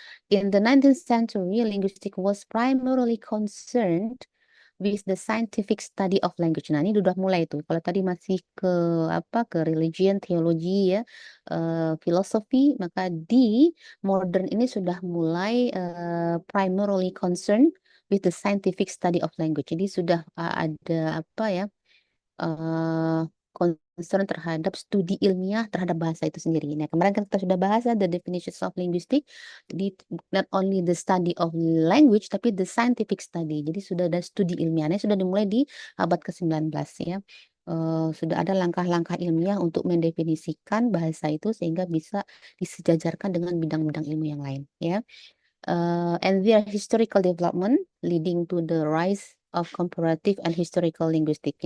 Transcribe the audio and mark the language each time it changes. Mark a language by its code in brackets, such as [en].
[en] In the 19th century, linguistic was primarily concerned with the scientific study of language. [id] Nah, ini udah mulai tuh. Kalau tadi masih ke religion, teologi ya, filosofi, maka di modern ini sudah mulai [en] primarily concerned with the scientific study of language. [id] Jadi sudah ada apa ya concern terhadap studi ilmiah terhadap bahasa itu sendiri. Nah, kemarin kita sudah bahas ya [en] the definitions of linguistic. Jadi not only the study of language [id] tapi [en] the scientific study. [id] Jadi sudah ada studi ilmiahnya sudah dimulai di abad ke-19 ya. Sudah ada langkah-langkah ilmiah untuk mendefinisikan bahasa itu sehingga bisa disejajarkan dengan bidang-bidang ilmu yang lain ya. [en] And their historical development leading to the rise of comparative and historical linguistic.